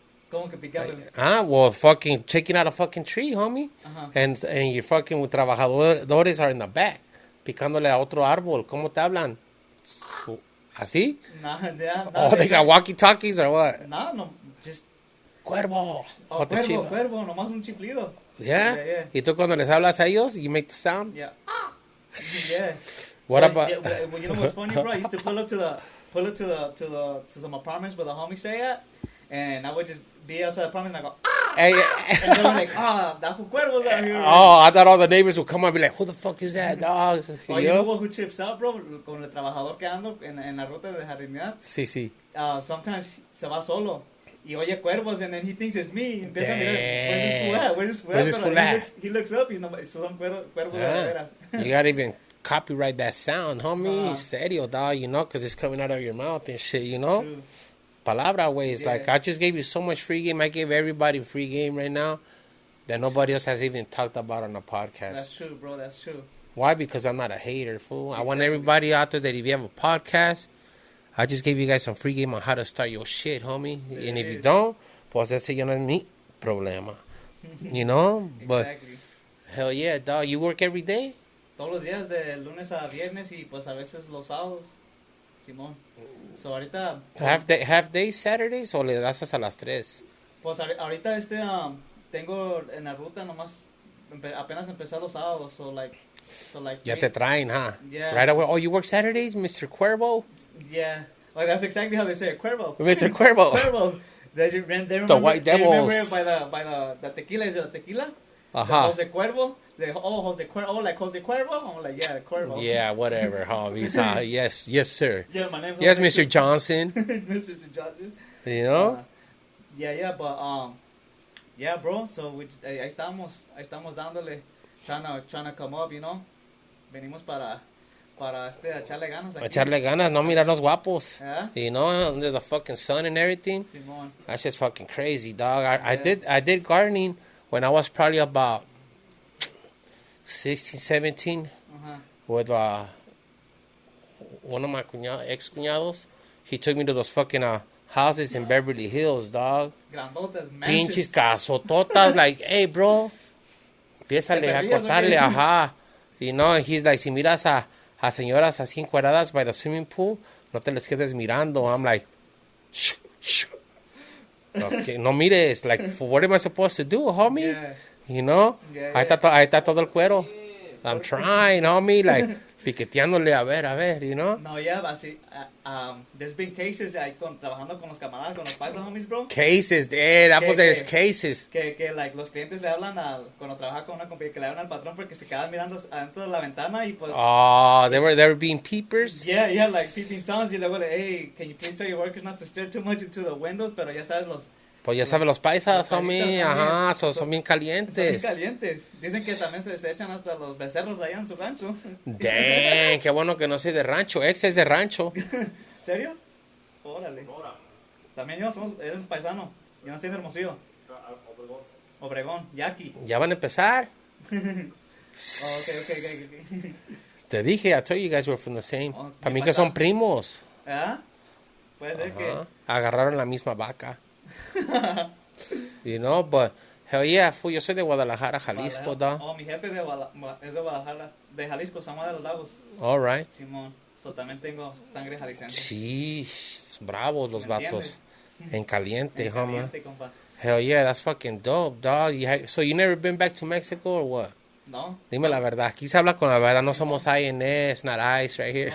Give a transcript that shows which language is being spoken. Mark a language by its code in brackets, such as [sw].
[es] ¿Cómo que picándole? [en] Well, fucking taking out a fucking tree, homie. And your fucking trabajadores are in the back, [es] picándole a otro árbol. ¿Cómo te hablan? ¿Así? [en] They got walkie-talkies or what? No, just... [es] Cuervo. Cuervo, nomás un chiflido. [en] Yeah? [es] ¿Y tú cuando les hablas a ellos, [en] you make the sound? Yeah. Yeah. What about... Well, you know what's funny, bro? I used to pull up to some apartments where the homies stay at, and I would just be outside the apartment and I go, and they were like, that's what Cuervo's out here. I thought all the neighbors would come up and be like, who the fuck is that, dog? You know what, who trips out, bro? [es] Con el trabajador que ando en la ruta de jardinear. Sí. Sometimes se va solo. y oye cuervos, [en] and then he thinks it's me. [es] Empieza a mirar, [en] where's this fool Where's this fool at? He looks up, [es] y no, son cuervos de veras. [en] You gotta even copyright that sound, homie. Serio, dog, you know, because it's coming out of your mouth and shit, you know? True. Palabra ways. Yeah. Like, I just gave you so much free game. I gave everybody free game right now that nobody else has even talked about on a podcast. That's true, bro. That's true. Why? Because I'm not a hater, fool. Exactly. I want everybody out there that if you have a podcast, I just gave you guys some free game on how to start your shit, homie. And if you don't, [es] pues ese ya no es mi problema. [en] You know? But, Exactly. hell yeah, dog. You work every day? [es] Todos los días de lunes a viernes y pues a veces los sábados. Simón. So ahorita... [en] Half day Saturdays [es] o le das hasta las 3? Pues ahorita tengo en la ruta nomás apenas empecé los sábados, [en] so like [es] ya te traen, huh? [en] Yeah. Right away. Oh, you work Saturdays, Mr. Cuervo? Yeah. Like that's exactly how they say it. Cuervo. Mr. Cuervo. Cuervo. They remember, the White Devils. They remember by the tequila. Is it a tequila? Uh-huh. Jose Cuervo. Jose Cuervo. Oh, like Jose Cuervo? I'm like, yeah, Cuervo. Yeah, whatever, homies. Yes, sir. Yeah, my name's Yes, Jose Mr. Johnson. Mr. Johnson. You know? Yeah, but yeah, bro. So [es] ahí estamos dándole, [en] trying to come up, you know. [es] Venimos para echarle ganas aquí. Echarle ganas, no mirarnos guapos. [en] Yeah? You know, under the fucking sun and everything. [es] Simón. [en] That's just fucking crazy, dog. I did gardening when I was probably about 16, 17 with one of my ex-cuñados. He took me to those fucking houses in Beverly Hills, dog. [es] Grandotas, Pinches casototas, [en] like, hey, bro, [es] empiézale a cortarle, ajá. [en] You know, and he's like, [es] si miras a señoras así encueradas [en] by the swimming pool, [es] no te les quedes mirando. [en] I'm like, shh. Okay, [es] no mires, [en] like, what am I supposed to do, homie? Yeah. You know? Yeah, [es] Ahí está todo el cuero. [en] I'm trying, homie, like, [es] piqueteándole, a ver, [en] you know? [es] No, yeah, así, [en] there's been cases [es] trabajando con los camaradas, con los paisas homies, bro. [en] Cases, there's cases. [es] Que like, los clientes le hablan cuando trabaja con una compañía, que le hablan al patrón porque se quedan mirando adentro de la ventana y pues... [en] Oh, they were being peepers? Yeah, like peeping toms [es] y luego [en] hey, can you please tell your workers not to stare too much into the windows, [es] pero ya sabes Pues ya sabes, los paisas, homie, ajá, son bien calientes. Son bien calientes. Dicen que también se echan hasta los becerros allá en su rancho. Damn, qué bueno que no soy de rancho. Ex es de rancho. ¿Serio? Órale. También eres un paisano. Yo nací en Hermosillo. Obregón, Yaqui. Ya van a empezar. [en] Okay. [es] Te dije, [en] I told you guys were from the same. [es] Para mí que son primos. ¿Ah? Puede ser que... Agarraron la misma vaca. [en] You know, but hell yeah, fool, [es] yo soy de Guadalajara, Jalisco, dog. Oh, mi jefe es de Guadalajara, de Jalisco, San Juan de los Lagos. [en] All right. [es] Simón, so también tengo sangre jalisciense. Sí, bravos los vatos. En caliente, homie. Compa. [en] Hell yeah, that's fucking dope, dog. So you never been back to Mexico or what? No. [es] Dime la verdad. Aquí se habla con la verdad. No somos INS, [en] not ICE right here.